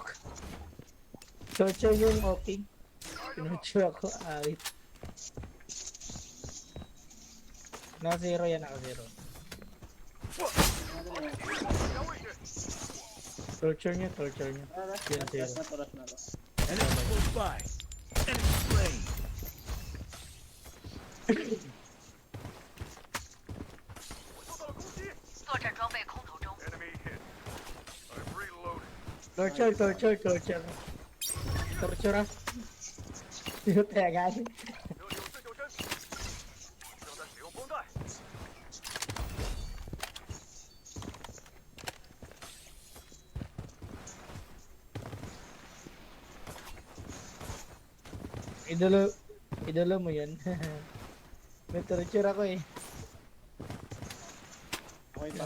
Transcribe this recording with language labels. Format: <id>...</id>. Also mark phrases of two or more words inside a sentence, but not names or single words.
<tl>Torture yung okay. Pinorture ako, awit. Naka-zero yan, naka-zero. Torture nyo, torture nyo. Yan, zero.</tl> <en>Enemies close by. Enemy slain.</en> <zh>作战装备空投中。</zh> <en>Enemy hit. I'm reloading. Torture, torture, torture.</en> <tl>Torture ah. Sino kaya galing?</tl> <zh>这里有自救针，正在使用绷带。</zh> <tl>Idolo mo yun. May torture ako eh. Okay ba?</tl>